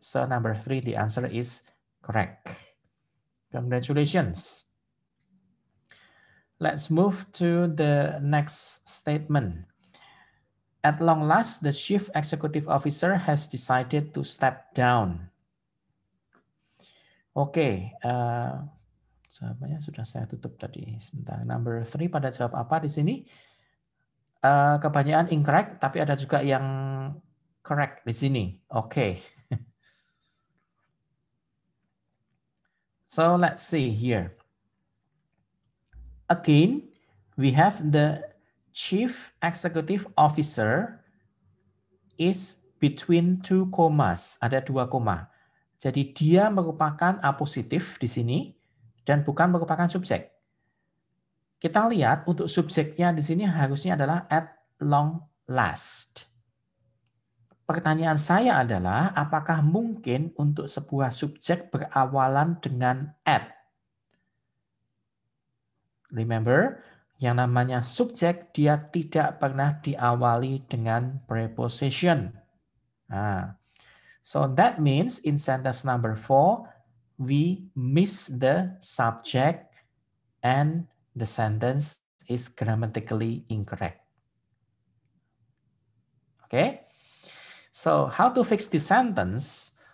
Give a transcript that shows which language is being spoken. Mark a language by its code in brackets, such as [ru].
[en] So number 3, the answer is correct. Congratulations. Let's move to the next statement. At long last, the chief executive officer has decided to step down. [id] Oke, jawabannya sudah saya tutup tadi. Sebentar, number 3 pada jawab apa di sini? Kebanyakan incorrect, tapi ada juga yang correct di sini. Oke. [en] So let's see here. Again, we have the chief executive officer is between 2 commas. [id] Ada 2 koma. Jadi dia merupakan apositif di sini dan bukan merupakan subjek. Kita lihat untuk subjeknya di sini harusnya adalah at long last. Pertanyaan saya adalah apakah mungkin untuk sebuah subjek berawalan dengan at? Remember, yang namanya subjek dia tidak pernah diawali dengan preposition. [en] Nah, so that means in sentence number 4, we miss the subject and the sentence is grammatically incorrect. Okay? So how to fix this sentence?